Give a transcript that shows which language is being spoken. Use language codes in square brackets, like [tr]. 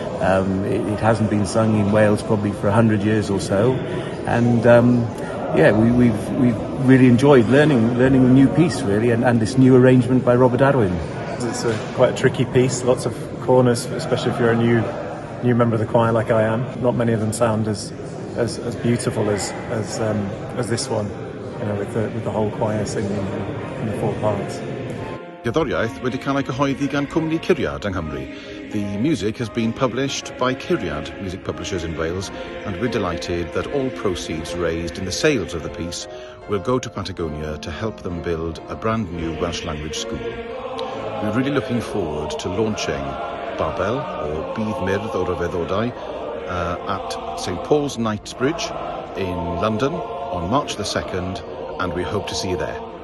[en] It hasn't been sung in Wales probably for 100 years or so, and we've really enjoyed learning a new piece really, and this new arrangement by Robat Arwyn. It's quite a tricky piece, lots of corners, especially if you're a new member of the choir like I am. Not many of them sound as beautiful as this one, with the whole choir singing in the 4 parts. [cy] Gerddoriaeth wedi cael ei gyhoeddi gan cwmni Curiad yng Nghymru. [en] The music has been published by Curiad Music Publishers in Wales, and we're delighted that all proceeds raised in the sales of the piece will go to Patagonia to help them build a brand new Welsh language school. We're really looking forward to launching Babel, or Bydd Myrdd o Ryfeddodau, at St Paul's Knightsbridge in London on March the 2nd, and we hope to see you there.